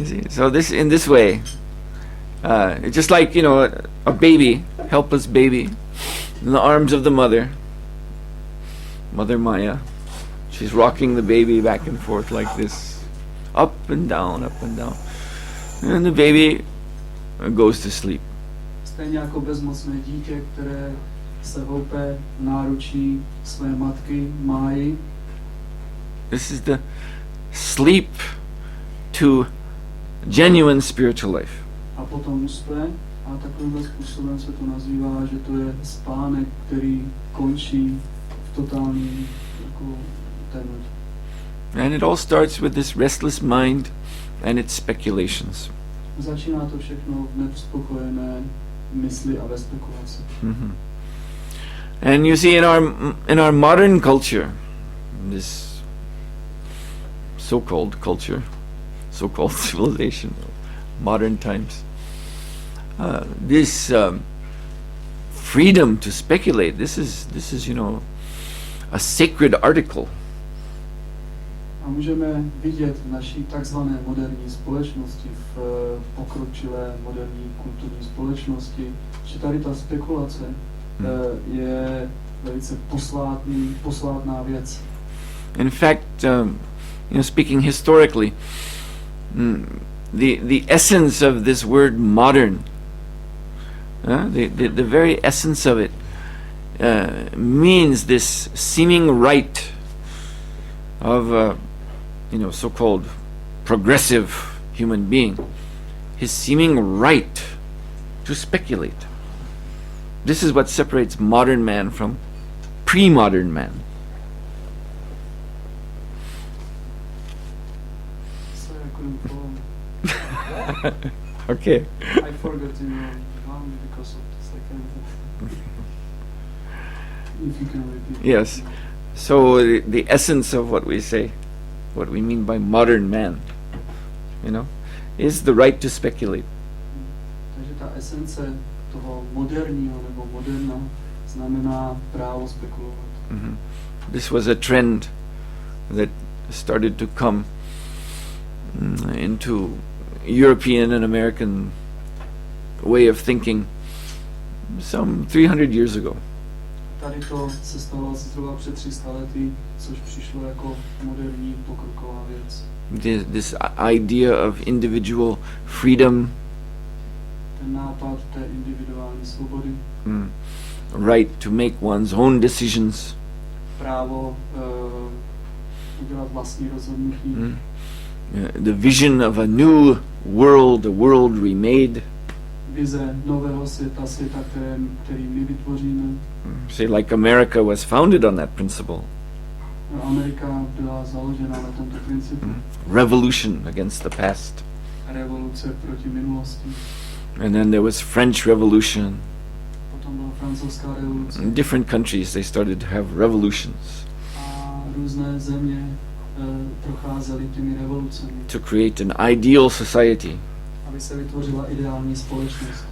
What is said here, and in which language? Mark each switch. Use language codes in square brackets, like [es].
[en] So in this way, it's just like, a baby, helpless baby, in the arms of the mother, Mother Maya. She's rocking the baby back and forth like this, up and down, up and down. And the baby goes to sleep. [cs] Stejně jako bezmocné dítě, které se houpe v náručí své matky Máji. [en] This is the sleep to genuine spiritual life. [cs] A potom uspe a takovým způsobem se to nazývá, že to je spánek, který končí v totální temnotě. [en] And it all starts with this restless mind and its speculations. [cs] Začíná to všechno v neuspokojené mysli a ve spekulaci. Mm-hmm. [en] And you see in our modern culture, this so-called culture, so-called civilization, modern times, this freedom to speculate, this is a sacred article. [cs] A můžeme vidět v naší takzvané moderní společnosti, v pokročilé moderní kulturní společnosti, že tady ta spekulace je velice posvátná věc. [en] In fact, speaking historically, the essence of this word modern, the very essence of it means this seeming right of so-called progressive human being, his seeming right to speculate. This is what separates modern man from pre-modern man. Sorry, I couldn't follow. Okay. I forgot to one because of the second. If you can repeat. Yes. So the essence of what we say, what we mean by modern man, is the right to speculate. [cs] Takže ta esence toho moderního nebo moderna znamená právo spekulovat. Mm-hmm. [en] This was a trend that started to come into European and American way of thinking some 300 years ago. [cs] Tady to se stalo zhruba před 300 lety, což přišlo jako moderní pokroková věc. [en] This idea of individual freedom, [cs] ten nápad té individuální svobody, [en] right to make one's own decisions, [cs] právo udělat vlastní rozhodnutí, [en] the vision of a new world, a world remade. [cs] Vize nového světa, který my vytvoříme. [en] Say like America was founded on that principle. [cs] Amerika byla založena na tomto principu. [en] Revolution against the past. [cs] Revoluce proti minulosti. [en] And then there was French Revolution. [cs] Potom byla francouzská revoluce. [en] In different countries they started to have revolutions. [cs] A různé země procházely těmi revolucemi. [en] To create an ideal society. [cs] Aby se vytvořila ideální společnost.